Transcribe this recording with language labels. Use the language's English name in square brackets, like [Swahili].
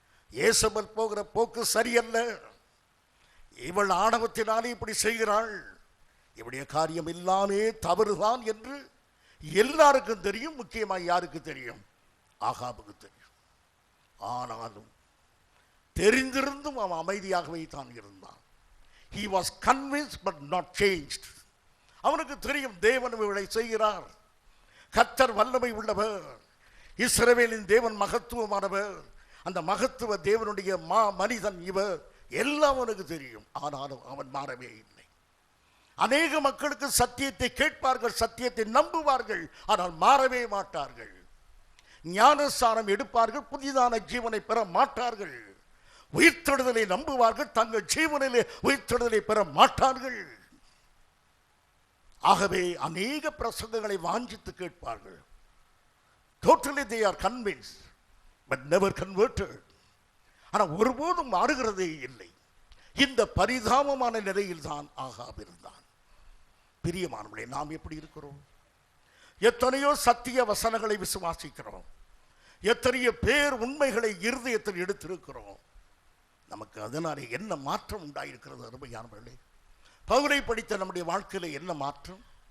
[Tamil] ஏசபல் போகிற போக்கு சரியல்ல, இவள் ஆணவத்தினாலே இப்படி செய்கிறாள், இவளுடைய காரியம் எல்லாமே தவறுதான் என்று எல்லாருக்கும் தெரியும். முக்கியமாக யாருக்கு தெரியும்? ஆகாபுக்கு தெரியும். ஆனாலும் தெரிந்திருந்தும் அவன் அமைதியாகவே தான் இருந்தான். [English] He was convinced but not changed. [Tamil] அவனுக்கு தெரியும் தேவன் இவளை செய்கிறார். கர்த்தர் வல்லமை உள்ளவர், இஸ்ரவேலின் தேவன் மகத்துவமானவர், அந்த மகத்துவ தேவனுடைய மனிதன் இவர், எல்லாம் அவனுக்கு தெரியும். ஆனாலும் அவன் மாறவே இல்லை. அநேக மக்களுக்கு சத்தியத்தை கேட்பார்கள், சத்தியத்தை நம்புவார்கள், ஆனால் மாறவே மாட்டார்கள். ஞானஸ்தானம் எடுப்பார்கள், புதிதான ஜீவனை பெற மாட்டார்கள். உயிர்த்தெழுதலை நம்புவார்கள், தங்கள் ஜீவனிலே உயிர்த்தெழுதலை பெற மாட்டார்கள். ஆகவே அநேக பிரசங்கங்களை வாஞ்சித்து கேட்பார்கள். [English] Totally they are convinced but never converted. [Tamil] ஆனால் ஒருபோதும் மாறுகிறதே இல்லை. இந்த பரிதாபமான நிலையில் தான் ஆகாப் இருந்தான். பிரியமானவர்களே, நாம் எப்படி இருக்கிறோம்? எத்தனையோ சத்திய வசனங்களை விசுவாசிக்கிறோம், எத்தனையோ பேர் உண்மைகளை இருதயத்தில் எடுத்திருக்கிறோம். நமக்கு அதனாலே என்ன மாற்றம் உண்டாயிருக்கிறது? அருமையானவர்களே, பவுலை படித்த நம்முடைய வாழ்க்கையில என்ன மாற்றம்?